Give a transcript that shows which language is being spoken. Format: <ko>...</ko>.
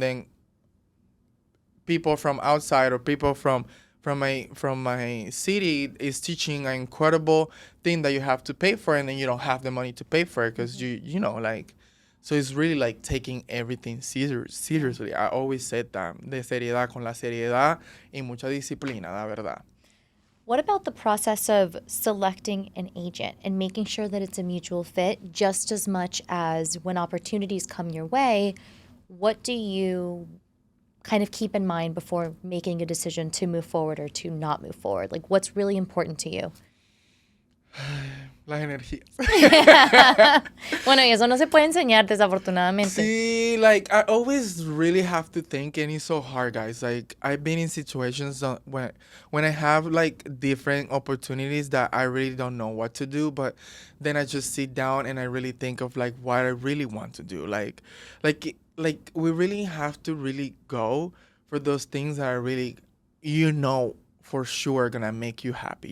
<en>And then people from outside or people from my city is teaching an incredible thing that you have to pay for and then you don't have the money to pay for it because you know like, so it's really like taking everything seriously.</en> <es>I always said that, de seriedad, con la seriedad y mucha disciplina, la verdad.</es> <en>What about the process of selecting an agent and making sure that it's a mutual fit just as much as when opportunities come your way? What do you kind of keep in mind before making a decision to move forward or to not move forward? Like, what's really important to you?</en> <es>Las energías. Bueno, y eso no se puede enseñar, desafortunadamente.</es> <en>See, like I always really have to think, and it's so hard, guys. Like I've been in situations when I have like different opportunities that I really don't know what to do, but then I just sit down and I really think of like what I really want to do. Like we really have to really go for those things that are really, you know, for sure gonna make you happy.</en>